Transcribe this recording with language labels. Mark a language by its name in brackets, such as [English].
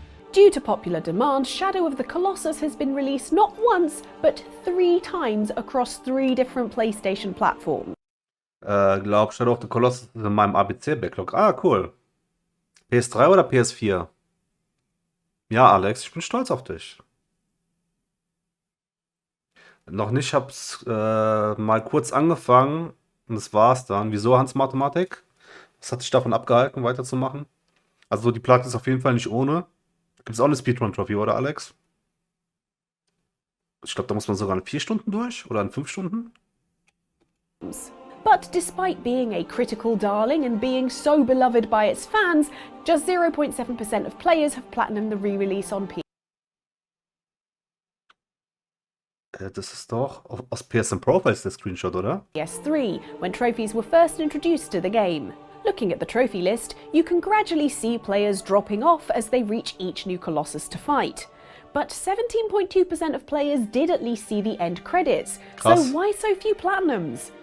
[English] Due to popular demand, Shadow of the Colossus has been released not once, but 3 times across 3 different PlayStation platforms. [German] Glaub, Shadow of the Colossus ist in meinem ABC-Backlog. Ah, cool. PS3 oder PS4? Ja, Alex, ich bin stolz auf dich. Noch nicht, hab's mal kurz angefangen und das war's dann. Wieso, Hans Mathematik? Was hat dich davon abgehalten, weiterzumachen? Also die Platin ist auf jeden Fall nicht ohne. Gibt es auch eine Speedrun-Trophy, oder Alex? Ich glaube, da muss man sogar in 4 Stunden durch oder in 5 Stunden. [English] But despite being a critical darling and being so beloved by its fans, just 0.7% of players have platinumed the re-release on PC. [German] Das ist doch aus PSN Profiles der Screenshot, oder? [English] PS3, when trophies were first introduced to the game. Looking at the trophy list, you can gradually see players dropping off as they reach each new Colossus to fight. But 17.2% of players did at least see the end credits. [German] Krass. [English] So why so few platinums?